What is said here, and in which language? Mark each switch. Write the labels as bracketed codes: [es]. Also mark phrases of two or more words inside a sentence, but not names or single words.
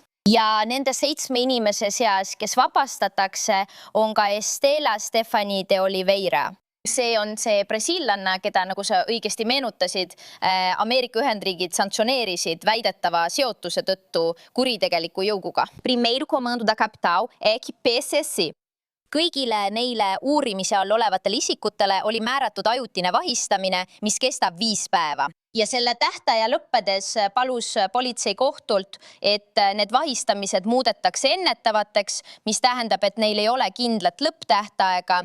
[et] Ja nende 7 inimese seas, kes vabastatakse, on ka Estela Stefani de Oliveira. See on see brasiillanna, keda, nagu sa õigesti meenutasid, Ameerika Ühendriigid sanktsioneerisid väidetava seotuse tõttu kuritegeliku jõuguga. [pt] Primeiro comando da capital é que PCC. [et] Kõigile neile uurimise all olevatele isikutele oli määratud ajutine vahistamine, mis kestab 5 päeva. Ja selle tähtaja lõppedes palus politsei kohtult, et need vahistamised muudetakse ennetavateks, mis tähendab, et neil ei ole kindlat lõpptähtaega.